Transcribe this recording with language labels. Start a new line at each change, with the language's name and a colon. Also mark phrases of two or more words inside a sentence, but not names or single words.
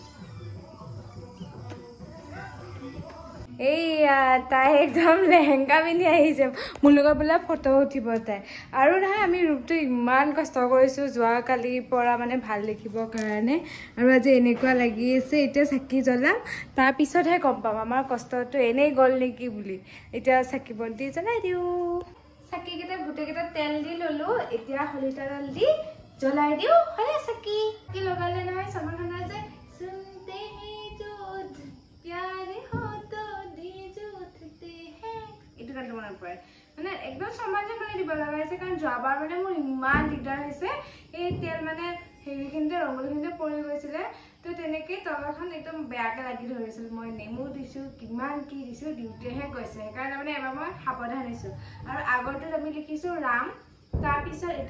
Assamese: এইয়া তাই একদম লেহেংগা পিন্ধি আহিছে মোৰ লগত বোলে ফটো উঠিব তাই আৰু নহয় আমি ৰুমটো ইমান কষ্ট কৰিছো যোৱাকালিৰ পৰা মানে ভাল দেখিবৰ কাৰণে আৰু আজি এনেকুৱা লাগি আছে এতিয়া চাকি জ্বলাম তাৰপিছতহে গম পাম আমাৰ কষ্টটো এনেই গ'ল নেকি বুলি এতিয়া চাকি বন্তি জ্বলাই দিওঁ চাকিকেইটা গোটেইকেইটা তেল দি ললো এতিয়া হলিতা তেল দি জ্বলাই দিওঁ হলে চাকি লগালে নহয় চামান খানা যে
Hindi: सुनते हैं जो प्यारे हो तो दिल जो उठते हैं
Assamese: এইটো গানটো মনত পৰে মানে একদম সমাজে সোনকালে দিব লগা হৈছে কাৰণ যোৱাবাৰ মানে মোৰ ইমান দিগদাৰ হৈছে এই তেল মানে হেৰিখিনিতে ৰঙালীখিনিতে পৰি গৈছিলে তো তেনেকৈ তলখন একদম বেয়াকৈ লাগি ধৰিছিল মই নেমু দিছোঁ কিমান কি দিছোঁ দিওঁতেহে গৈছে সেইকাৰণে মানে এবাৰ মই সাৱধান হৈছোঁ আৰু আগৰটোত আমি লিখিছোঁ ৰাম তাৰপিছত এইটো